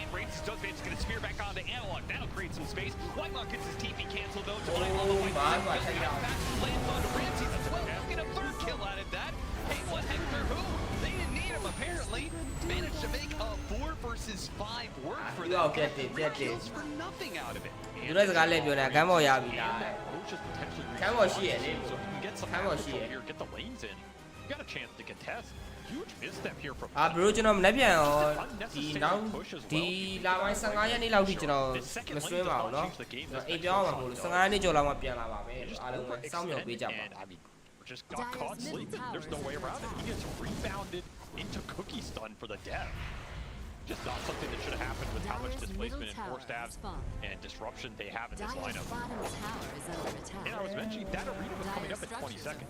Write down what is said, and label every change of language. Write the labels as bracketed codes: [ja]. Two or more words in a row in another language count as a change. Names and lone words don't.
[en] Ramses does manage to get a spear back onto Analog. That'll create some space. Whitelock gets his TP canceled though. Divine Lava lands onto Ramses as well. We'll get a 3rd kill out of that. Hey, what Hector who? They didn't need him apparently. Managed to make a 4 versus 5 work for them. Three kills for nothing out of it. [my] သူတို့စကားလေးပြောနေတာကမ်းပေါ်ရပြီလား [en] Roach is potentially [my] ကမ်းပေါ်ရှိရလေ [en] so if you can get some [my] ကမ်းပေါ်ရှိရ [en] here, get the lanes in. You got a chance to contest. Huge misstep here from [my] အာဘရိုကျွန်တော်မနေ့ပြန်ရောဒီနောက်ဒီလာပိုင်း15ရက်နေ့လောက်ထိကျွန်တော်မဆွဲပါဘူးเนาะအိမ်ပြောင်းမှာမဟုတ်လို့15ရက်နေ့ကျော်လောက်မှပြန်လာပါပဲအားလုံးပဲစောင့်မျှော်ပေးကြပါ [en] And I mean, just got caught sleeping. There's no way around it. He gets rebounded into cookie stun for the dev. Just not something that should have happened with how much displacement and force stabs and disruption they have in this lineup. And I was mentioning that arena was coming up in 20 seconds.